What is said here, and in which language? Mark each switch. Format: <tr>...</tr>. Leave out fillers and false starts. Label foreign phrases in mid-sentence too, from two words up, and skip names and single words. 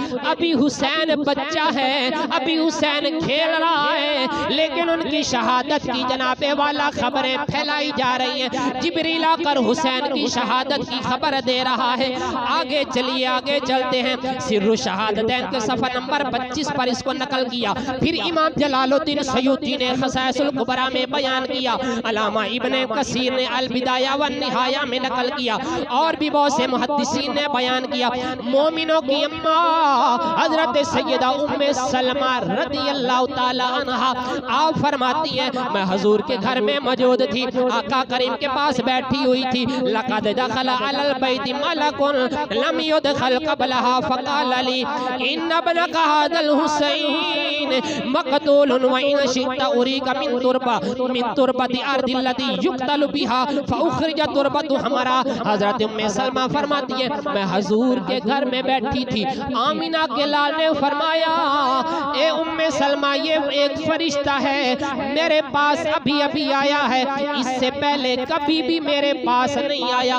<hi>अभी हुसैन बच्चा है, अभी हुसैन खेल रहा है, लेकिन उनकी शहादत की जनाबे वाला खबरें फैलाई जा रही हैं। जिब्रील आकर हुसैन की शहादत की खबर दे रहा है। आगे चलिए, आगे चलते हैं। सिर्रु शहादतैन के सफ़ा नंबर 25 पर इसको नकल किया। फिर इमाम जलालुद्दीन सयूती ने खसाइसुल कुबरा में बयान किया। अल्लामा इब्ने कसीर ने अल बिदाया व निहाया में नकल किया। और भी बहुत से मुहद्दिसीन ने बयान किया। मोमिनों की अम्मा हजरत सैयदा उम्मे सलमा</hi> <ar>رضي الله تعالى عنها</ar> <hi>आप फरमाती है, मैं हजूर के घर में मौजूद थी, आका करीम के पास बैठी हुई थी।</hi> <ar>لقد دخل على البيت ملك لم يدخل قبلها فقال لي إن ابنك هذا الحسين مقتول وإن شئت أريك من تربة الأرض التي يقتل بها فأخرج تربة حمراء.</ar> <hi>हज़रत उम्मे सलमा फरमाती है, मैं हजूर के घर में बैठी थी। आमिना के लाल ने फरमाया, ए उम्मे सलमा, ये एक फरिश्ता है, मेरे पास अभी अभी आया है, इससे पहले कभी भी मेरे पास नहीं आया।</hi>